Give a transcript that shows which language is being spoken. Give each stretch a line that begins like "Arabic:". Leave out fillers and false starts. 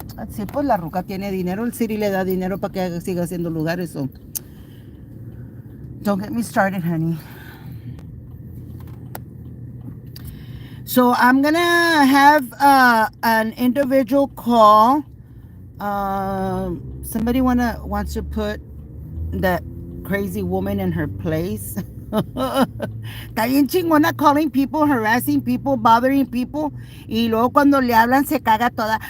Spanish: Sí, pues la ruca tiene dinero. El city le da dinero para que siga haciendo lugares.
English: So, don't get me started, honey. So I'm gonna have an individual call. Somebody wants to put that crazy woman in her place.
Spanish: Está bien chingona
English: calling people, harassing people, bothering people.
Spanish: Y luego cuando le hablan se caga toda.